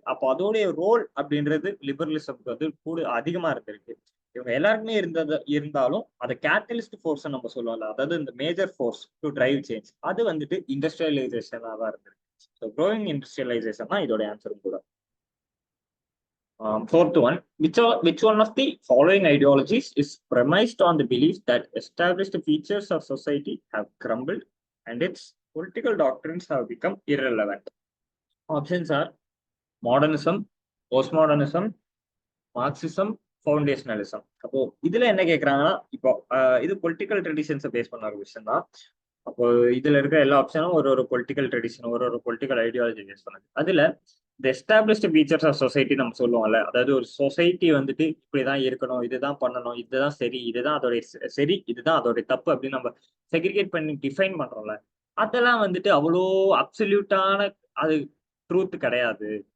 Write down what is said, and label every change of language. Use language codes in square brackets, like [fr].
[ta] அப்போ அதோடைய ரோல் அப்படின்றது லிபரலிசம்க்கு வந்து கூட அதிகமா இருந்திருக்கு. இவங்க எல்லாருக்குமே இருந்தாலும் அதை கேட்டலிஸ்ட் ஃபோர்ஸ் நம்ம சொல்லுவோம்ல, அதாவது இந்த [en] major force to drive change, [ta] அது வந்துட்டு இண்டஸ்ட்ரியலைசேஷனாக தான் இருந்திருக்கு. ஸோ க்ரோயிங் இண்டஸ்ட்ரியலைசேஷன் தான் இதோட ஆன்சரும் கூட. [en] Fourth one, which one of the following ideologies is premised on the belief that established features of society have crumbled and its political doctrines have become irrelevant? Options are modernism, postmodernism, Marxism, foundationalism. [ta] அப்போ இதுல என்ன கேட்கறாங்கன்னா, இப்போ இது political ட்ரெடிஷன்ஸை base பண்ண ஒரு விஷயம் தான். அப்போ இதுல இருக்க எல்லா ஆப்ஷனும் ஒரு ஒரு பொலிட்டிக்கல் ட்ரெடிஷன், ஒரு பொலிட்டிக்கல் ஐடியாலஜி பேஸ் பண்ணது. அதுல இந்த எஸ்டாப்ளிஷ்டு ஃபீச்சர்ஸ் ஆஃப் சொசைட்டி நம்ம சொல்லுவோம்ல, அதாவது ஒரு சொசைட்டி வந்துட்டு இப்படிதான் இருக்கணும், இதுதான் பண்ணணும், இதுதான் சரி, இதுதான் அதோடைய சரி, இதுதான் அதோடைய தப்பு அப்படின்னு நம்ம செக்ரிகேட் பண்ணி டிஃபைன் பண்றோம்ல, அதெல்லாம் வந்துட்டு அவ்வளோ அப்சல்யூட்டான அது ட்ரூத் கிடையாது.